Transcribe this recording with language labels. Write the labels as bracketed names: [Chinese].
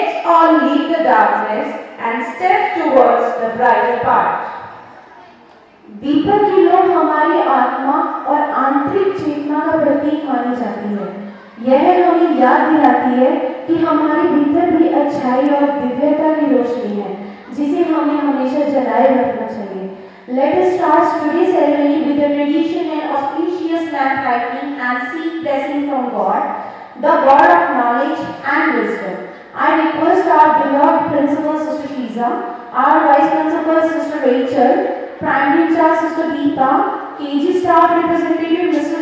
[English] all leave the darkness and step towards the brighter path. [Hindi] दीपक की लौ हमारी आत्मा और आंतरिक चेतना का प्रतीक मानी जाती है। यह हमें याद दिलाती है कि हमारे भीतर भी अच्छाई और दिव्यता की रोशनी है, जिसे हमें हमेशा जलाए रखना चाहिए। [English] Let us start today's ceremony with a traditional and auspicious lamp lighting and seek blessing from God, the God of knowledge and wisdom. I request our beloved Principal Sister Shiza, our Vice Principal Sister Rachel, Primary Charge Sister Deepa, KG Staff Representative Mr.